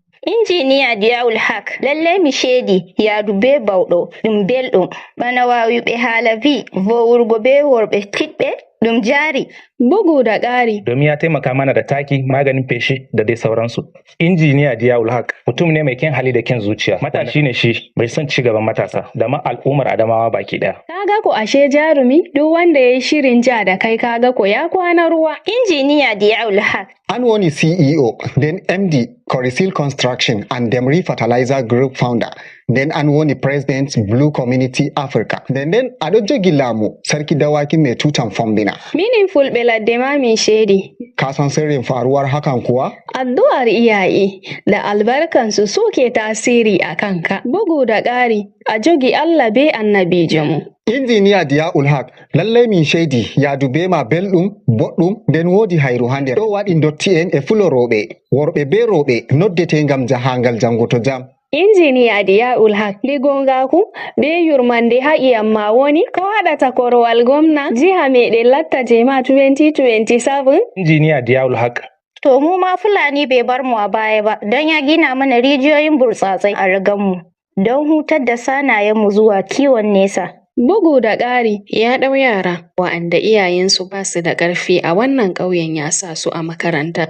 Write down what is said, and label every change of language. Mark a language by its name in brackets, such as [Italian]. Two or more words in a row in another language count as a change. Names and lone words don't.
[Fula] Injiniya Diyaulhag lallai mi sheedi yaadu be bawɗo ɗum belɗum bana waawuɓe haala vi vowurgo be worɓe kiɗɓe ɗum jari. [Hausa] Bugu da ƙari. Domin ya taimaka mana da taki, maganin feshi da dai sauransu. Injiniya Diyaulhag mutum ne mai kyan hali da kyan zuciya. Matashi ne shi bai son ci gaban matasa da ma al'ummar Adamawa baki ɗaya. Kaga ko ashe jarumi duk wanda ya yi shirin ja da kai kaga ko ya kwana ruwa. Injiniya Diyaulhag. An wani [English] CEO, then MD, Corisil Construction and Demri Fertilizer Group founder, then [Hausa] an wani [English] President Blue Community Africa, then Adojo Gilamu, [Hausa] Sarki Dawaki mai tutan Fombina. [Fula] Meaningful beladde ma min shedi. [Hausa] Ka san sirrin faruwar hakan kuwa? Addu'ar iyaye da albarkansu suke tasiri a kanka. Bugu da ƙari, [Fula] a jogi Allah be annabi jamu. Injiniya Diyaulhag lallai min shaidi ya dube ma belɗum boɗɗum nden wodi hayru ha nder. Ɗo waɗi dotti en e fulo roɓe, worɓe be roɓe noddete ngam jahangal jango to jam. Injiniya Diyaulhag ligongaku be yurmande ha iyam ma woni ko waɗata korowal gomna jiha meɗen latta jema 2027. Injiniya Diyaulhag. [Hausa] To mu ma Fulani bai bar mu a baya ba don ya gina mana rijiyoyin burtsatsai a riganmu don hutar da sanayenmu zuwa kiwon nesa. Bugu da ƙari ya ɗau yara wa'anda iyayensu ba su da ƙarfi a wannan ƙauyen ya sa su a makaranta.